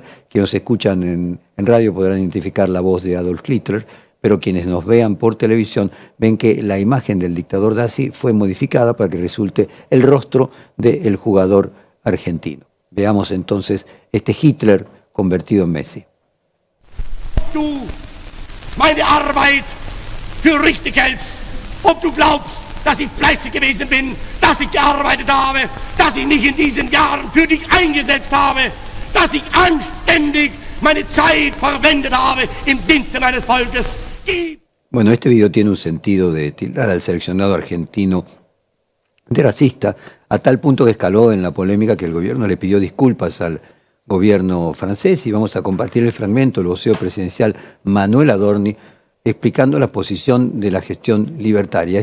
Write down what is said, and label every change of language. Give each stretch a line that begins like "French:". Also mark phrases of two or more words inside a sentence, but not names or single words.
Spanish: Quienes escuchan en radio podrán identificar la voz de Adolf Hitler, pero quienes nos vean por televisión ven que la imagen del dictador nazi fue modificada para que resulte el rostro del jugador argentino. Veamos entonces este Hitler convertido en Messi.
German: Du meine Arbeit für richtig hältst, ob du glaubst, dass ich fleißig gewesen bin, dass ich gearbeitet habe, dass ich mich in diesen Jahren für dich eingesetzt habe, dass ich anständig meine Zeit verwendet habe im Dienste meines Volkes.
Spanish: Bueno, este video tiene un sentido de tildar al seleccionado argentino de racista, a tal punto que escaló en la polémica que el gobierno le pidió disculpas al gobierno francés, y vamos a compartir el fragmento del vocero presidencial Manuel Adorni explicando la posición de la gestión libertaria.